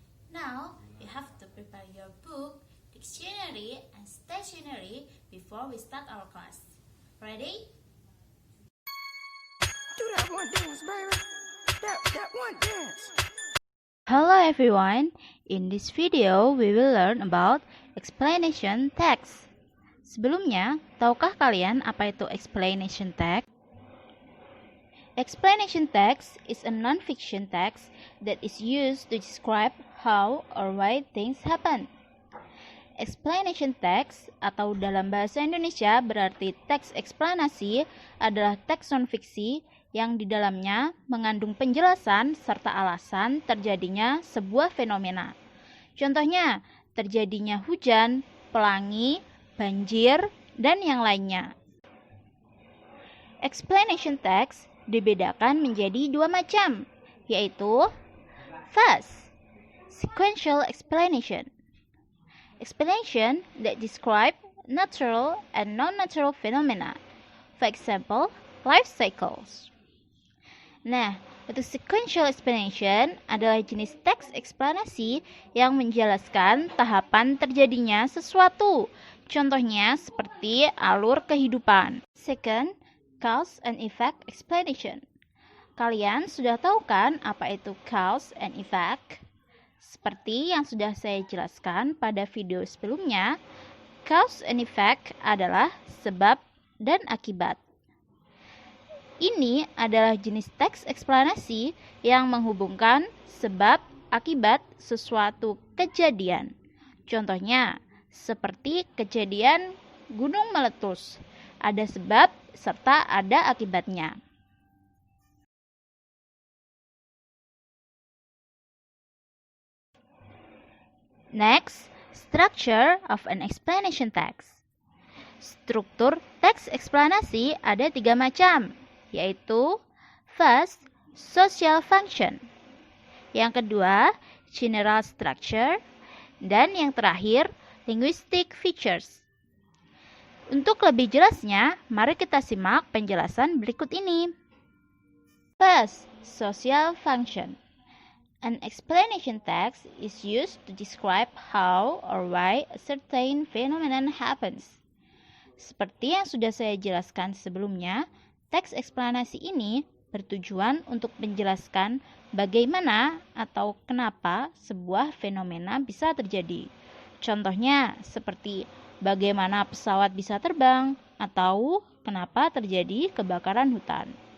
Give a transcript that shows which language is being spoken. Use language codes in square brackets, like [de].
[en] Now you have to prepare your book, dictionary, and stationery before we start our class. Ready? Do that one dance, baby. That one dance. Hello everyone, in this video we will learn about explanation text. [id] Sebelumnya, tahukah kalian apa itu explanation text? [en] Explanation text is a non-fiction text that is used to describe how or why things happen. [id] Explanation text atau dalam bahasa Indonesia berarti teks eksplanasi adalah teks non-fiksi yang di dalamnya mengandung penjelasan serta alasan terjadinya sebuah fenomena. Contohnya, terjadinya hujan, pelangi, banjir, dan yang lainnya. Explanation text dibedakan menjadi dua macam, yaitu [en] first, sequential explanation. Explanation that describe natural and non-natural phenomena. For example, life cycles. [id] Nah, untuk sequential explanation adalah jenis teks eksplanasi yang menjelaskan tahapan terjadinya sesuatu. Contohnya seperti alur kehidupan. [en] Second, cause and effect explanation. [id] Kalian sudah tahu kan apa itu [en] cause and effect? [id] Seperti yang sudah saya jelaskan pada video sebelumnya, cause and effect adalah sebab dan akibat. Ini adalah jenis teks eksplanasi yang menghubungkan sebab akibat sesuatu kejadian. Contohnya, seperti kejadian gunung meletus. Ada sebab serta ada akibatnya. [en] Next, structure of an explanation text. [id] Struktur teks eksplanasi ada 3 macam, yaitu [en] first, social function. [id] Yang kedua, [en] general structure. [id] Dan yang terakhir, [en] linguistic features. [id] Untuk lebih jelasnya, mari kita simak penjelasan berikut ini. [en] First, social function. An explanation text is used to describe how or why a certain phenomenon happens. [id] Seperti yang sudah saya jelaskan sebelumnya, teks eksplanasi ini bertujuan untuk menjelaskan bagaimana atau kenapa sebuah fenomena bisa terjadi. Contohnya seperti bagaimana pesawat bisa terbang atau kenapa terjadi kebakaran hutan.